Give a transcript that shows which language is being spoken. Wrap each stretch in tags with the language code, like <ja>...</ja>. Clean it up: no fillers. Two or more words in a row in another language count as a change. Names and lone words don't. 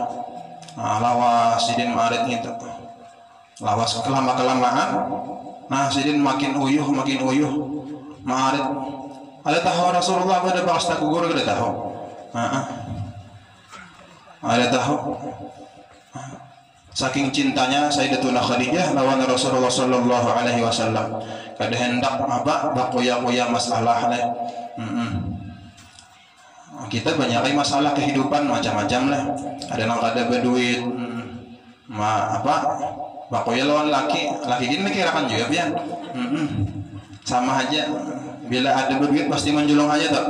<bjn>Lawas sidin ma'arid itu lawas kelamaan. Nah sidin makin uyuh ma'arid. Ada tahu Rasulullah pada bahas tak gugur ada tahu. Ada tahu. Saking cintanya Sayyidatuna Khadijah lawan Rasulullah</bjn> <ar>صلى الله عليه وسلم</ar> <bjn>kada hendak apa bakoya-koya masalah lah. Kita banyak masalah kehidupan macam-macam lah. Ada yang kada berduit apa bakoya lawan laki gini mikirakan juga pian. Sama aja bila ada berduit pasti menjulung aja tak.</bjn>